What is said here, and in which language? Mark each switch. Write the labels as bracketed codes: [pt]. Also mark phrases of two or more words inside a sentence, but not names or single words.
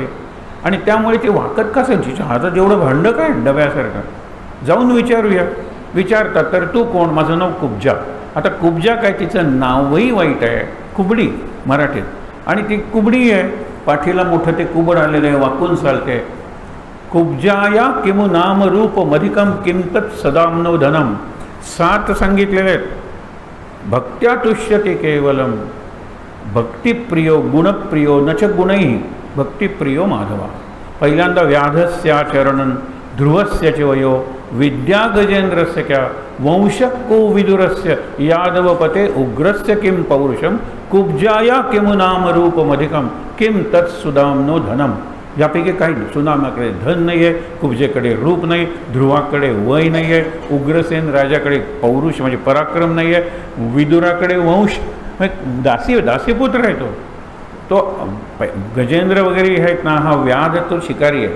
[mr] आणि त्यामुळे ती वाकत का सांगायची, हातात एवढं भांडं काय डब्यासारखं, जाऊन विचारूया. विचारतात तर तू कोण, माझं नाव कुब्जा. आता कुब्जा काय, तिचं नावही वाईट आहे, कुबडी मराठीत. आणि ती कुबडी आहे, पाठीला मोठं ते कुबड आलेलं आहे, वाकून चालते. [sa] कुब्जाया किमु नाम रूप मधिकम किंतत सदामनो धनम. [mr] 7 सांगितलेले आहेत. [sa] भक्त्या तुष्यते केवलम, भक्तिप्रियो गुणप्रियो न च गुणैः भक्तिप्रियो माधवा. पहिल्यांदा व्याधस्याचरणन ध्रुवस्य च वयो विद्या गजेंद्रस्य क्या वंशको विदुरस्य यादवपते उग्रस्य किं पौरुषम कुब्जाया किमु नाम रूपमधिकम किं तत्सुदाम्नो धनम. [mr] यापैकी काही सुदामाकडे धन नाही आहे, कुब्जेकडे रूप नाही, ध्रुवाकडे वय नाही आहे, उग्रसेन राजाकडे पौरुष म्हणजे पराक्रम नाही आहे, विदुराकडे वंश दासीपुत्र आहे तो गजेंद्र वगैरे आहेत ना, हा व्याध तो शिकारी आहे.